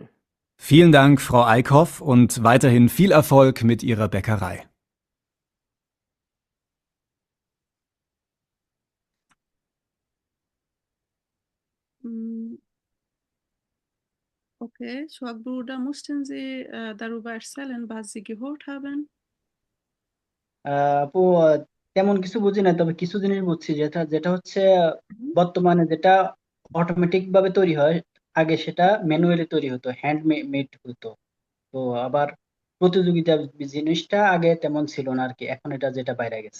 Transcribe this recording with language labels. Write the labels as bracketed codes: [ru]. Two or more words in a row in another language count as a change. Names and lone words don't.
[de] Vielen Dank, Frau Eickhoff, und weiterhin viel Erfolg mit Ihrer Bäckerei. Okay, Shoaib Bruder, mussten Sie darüber erzählen, was Sie gehört haben? [bn] আপু তেমন কিছু বুঝি না, তবে কিছু জিনিস বুঝছি, যেটা যেটা হচ্ছে বর্তমানে যেটা অটোমেটিক ভাবে তৈরি হয়, আগে সেটা ম্যানুয়ালি তৈরি হতো, [en] hand made [bn] হতো। তো আবার প্রতিযোগিতা জিনিসটা আগে তেমন ছিল না আর কি, এখন এটা যেটা বাইরে গেছে।